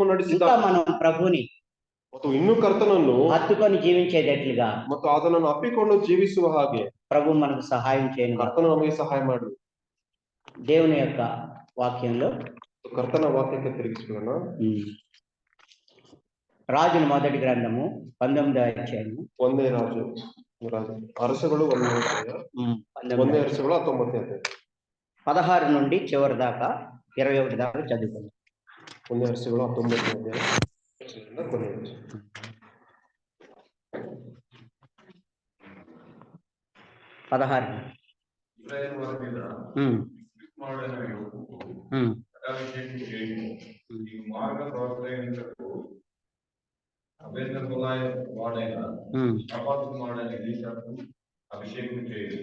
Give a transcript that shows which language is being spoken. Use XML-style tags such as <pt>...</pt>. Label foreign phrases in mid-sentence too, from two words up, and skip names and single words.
<te>ఇంకా</te> <kn>ನಡೆಸಿದ್ದಾನೆ.</kn> <te>మనం ప్రభుని</te> <kn>ಮತ್ತು ಇನ್ನೂ ಕರ್ತನನ್ನು</kn> <te>హత్తుకొని జీవించేటట్లుగా</te> <kn>ಮತ್ತು ಆತನನ್ನು ಅಪ್ಪಿಕೊಂಡು ಜೀವಿಸುವ ಹಾಗೆ</kn> <te>ప్రభు మనకు సహాయం చేయను.</te> <kn>ಕರ್ತನ ನಮಗೆ ಸಹಾಯ ಮಾಡಿ.</kn> <te>దేవుని యొక్క వాక్యంలో</te> <kn>ಕರ್ತನ ವಾಕ್ಯಕ್ಕೆ ತಿರುಗಿಸಿಕೊಳ್ಳೋಣ.</kn> <te>రాజుల మొదటి గ్రంథము 19వ అధ్యాయము</te> <kn>1ನೇ ಅರಸಗಳು 1ನೇ ಅಧ್ಯಾಯ 1ನೇ ಅರಸಗಳು 19ನೇ ಅಧ್ಯಾಯ</kn> <te>16 నుండి చివరి దాకా 21 దాకా చదువుకుందాం.</te> <kn>1ನೇ ಅರಸಗಳು 19ನೇ ಅಧ್ಯಾಯ ಕೊನೆಯ 16.</kn> <te>అభిషేకం చేయదు.</te>